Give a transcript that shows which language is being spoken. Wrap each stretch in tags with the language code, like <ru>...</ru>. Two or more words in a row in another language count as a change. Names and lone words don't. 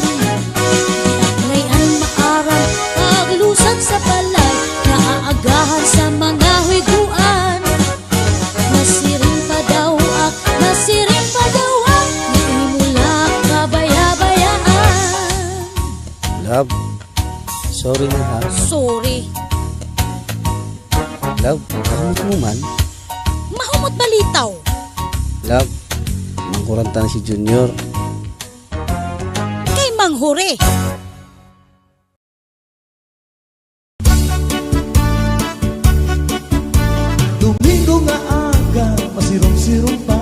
<hil>May ang maaram, paglusan sa balay, naaagahan sa mga huiguan. Nasiring pa daw ak, nasiring pa daw ak, naimula kabaya-bayaan. Love, sorry na ha. Sorry, Love, kamot mo man. Mahumot balitaw. Love, mangkuranta na si Junior. Kay Manghure. Domingo nga aga, masirong-sirong pa.</hil>